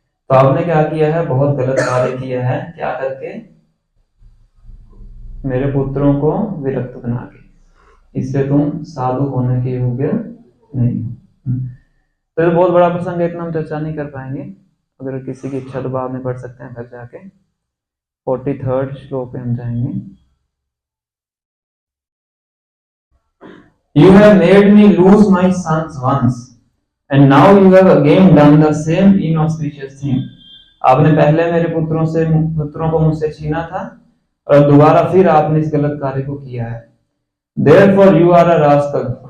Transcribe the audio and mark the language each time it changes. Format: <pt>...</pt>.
<hi>तो आपने क्या किया है, बहुत गलत कार्य किया है। क्या करके, मेरे पुत्रों को विरक्त बना के, इससे तुम साधु होने के योग्य नहीं हो। तो ये बहुत बड़ा प्रसंग है, इतना हम चर्चा नहीं कर पाएंगे। अगर किसी की इच्छा तो बाद में पढ़ सकते हैं घर जाके। 43rd श्लोक पे हम जाएंगे।</hi> <en>You have made me lose my sons once, and now you have again done the same inauspicious thing.</en> <hi>आपने पहले मेरे पुत्रों को मुझसे छीना था और दोबारा फिर आपने इस गलत कार्य को किया है.</hi> <en>Therefore you are a rascal.</en>